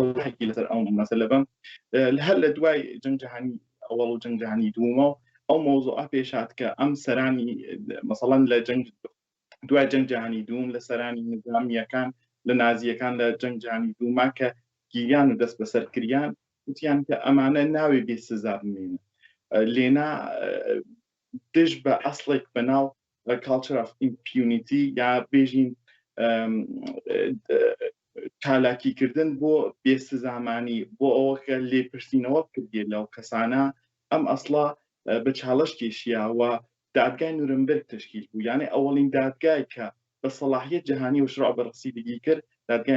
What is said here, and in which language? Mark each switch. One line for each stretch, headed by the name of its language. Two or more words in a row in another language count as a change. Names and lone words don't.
Central Kurdish: حەکی لەسەر ئەو مەسەلە بم هەر لە دوای جەنگ جەهانی ئەوەڵ و جەنگ جەهانی دووەمە ئەو مۆزوعە پێشات کە ئەم سەرانی مەسەڵەن لە دوای جەنگ جەهانی دووم لە سەرانی نظامیەکان لە نازیەکان لە جەنگ جەهانی دووما کە گیریان و دەست بەسەرکردیان وتیان کە ئەمانە ناوێ بێسزا بمێنن لێنا دژ بە ئەسڵێک بەناو
English: culture of impunity
Central Kurdish: یا بێژین چالاکیکردن بۆ بێسزامانی بۆ ئەوە کە لێپرسینەوە کردێت لەو کەسانە ئەم ئەسڵا بە چاڵش کێشیاوە دادگای نورنبرگ تشکیل بوو یعنی ئەوەڵین دادگای کە بە سەڵاحیەت جەهانی و شڕع بەڕسیدگی کرد دادگای